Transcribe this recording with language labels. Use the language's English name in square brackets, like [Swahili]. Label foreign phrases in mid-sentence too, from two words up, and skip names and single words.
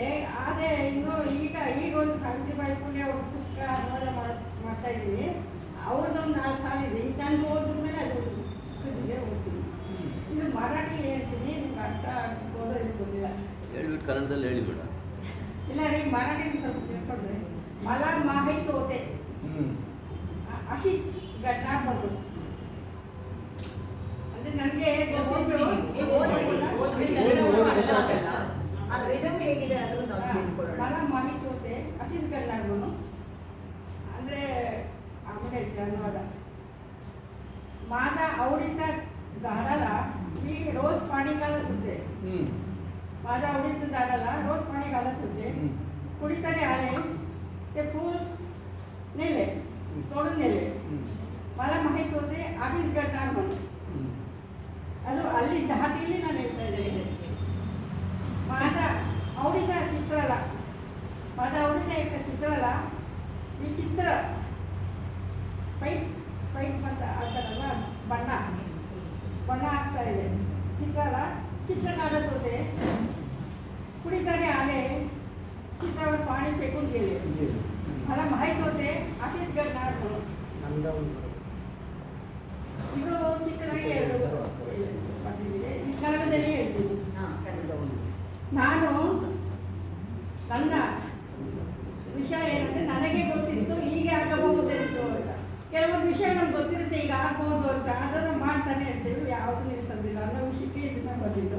[Kannada] ಆದರೆ ಇನ್ನು ಈಗ ಒಂದು ಸಾವಿತ್ರಿಬಾಯಿ ಫುಲೆ ಅವ್ರ ಪುಸ್ತಕ ಅನುವಾದ ಮಾಡ್ತಾ ಇದ್ದೀವಿ. ಅವ್ರದ್ದೊಂದು 4 ಸಾಲಿದೆ. ಇದು ನಾನು ಓದಿದ್ಮೇಲೆ ಅದು ಚಿಕ್ಕದಿದೆ ಓದ್ತೀನಿ. ಇದು ಮರಾಠಿ ಹೇಳ್ತೀನಿ, ನಿಮ್ಗೆ ಅರ್ಥ ಆಗ್ಬೋದೋ ಇರ್ಬೋದಿಲ್ಲ. ಹೇಳ್ಬಿಟ್ಟು ಕನ್ನಡದಲ್ಲಿ ಹೇಳಿಬಿಡ. ಇಲ್ಲ ರೀ, ಮರಾಠಿ ಸ್ವಲ್ಪ ತಿಳ್ಕೊಂಡ್ರೆ [Marathi] मला माहीत होते [Kannada] ಅಶೀಶ್ ಗಡ್ನಾರ್ ಬಂದು ಅಂದರೆ ನನಗೆ [Marathi] मला माहीत होते अशीच करणार म्हणून. ಅಂದರೆ आम्हाला अನುवाद. माझ्या आवडीच्या झाडाला मी रोज पाणी घालत होते. माझ्या आवडीच्या झाडाला रोज पाणी घालत होते. कुणीतरी आले, ते फूल नेले, तोडून नेले. मला माहीत होते अशीच करणार म्हणून. [Kannada] ಅದು ಅಲ್ಲಿ ಧಾಟಿಯಲ್ಲಿ ನಾನು ಹೇಳ್ತಾ ಇದ್ದೇನೆ. [Marathi] माझ्या आवडीचा चित्राला, माझ्या आवडीच्या एका चित्राला मी चित्र [Kannada] ಪೈಂಟ್ ಅಂತ ಆಗ್ತಾರಲ್ಲ, ಬಣ್ಣ ಆಗ್ತಾ ಇದೆ [Marathi] चित्राला. चित्र काढत होते. कुणीतरी आले, चित्रावर पाणी फेकून गेले. मला माहीत होते अशीच घडणार म्हणून. [Kannada] ಇದು ಚಿಕ್ಕದಾಗಿ ಬರ್ತಿದೆ. ಕನ್ನಡದಲ್ಲಿ ಹೇಳ್ತೀನಿ. ನಾನು ನನ್ನ ವಿಷಯ ಏನಂದರೆ ನನಗೆ ಗೊತ್ತಿತ್ತು ಹೀಗೆ ಆಗಬಹುದಿತ್ತು ಅಂತ. ಕೆಲವೊಂದು ವಿಷಯ ನಮ್ಗೆ ಗೊತ್ತಿರುತ್ತೆ ಈಗ ಆಗ್ಬೋದು ಅಂತ, ಅದನ್ನು ಮಾಡ್ತಾನೆ ಇರ್ತೀವಿ, ಯಾವುದು ನಿಲ್ಲಿಸೋದಿಲ್ಲ ಅನ್ನೋ ವಿಷಯಕ್ಕೆ ಇದನ್ನ ಬಂದಿದ್ದು.